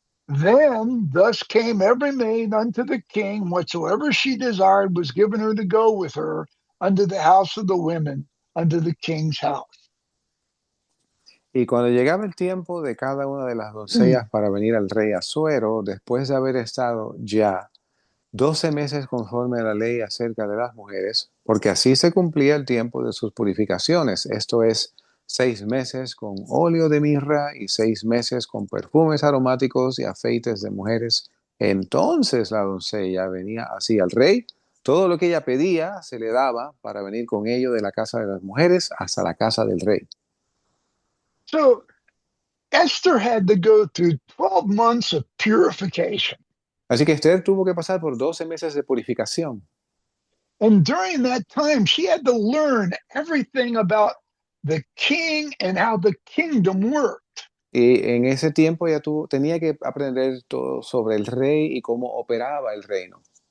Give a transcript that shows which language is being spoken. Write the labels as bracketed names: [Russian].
[English] Then thus came every maid unto the king, whatsoever she desired was given her to go with her unto the house of the women, unto the king's house. [Spanish] Y cuando llegaba el tiempo de cada una de las doncellas para venir al rey Asuero, después de haber estado ya 12 meses conforme a la ley acerca de las mujeres, porque así se cumplía el tiempo de sus purificaciones, esto es, 6 meses con óleo de mirra y 6 meses con perfumes aromáticos y afeites de mujeres. Entonces la doncella venía así al rey, todo lo que ella pedía se le daba para venir con ello de la casa de las mujeres hasta la casa del rey. [English] So Esther had to go through 12 months of purification. [Spanish] Así que Esther tuvo que pasar por 12 meses de purificación. [English] And during that time, she had to learn everything about the king and how the kingdom worked. [Spanish] Y en ese tiempo ella tenía que aprender todo sobre el rey y cómo operaba el reino.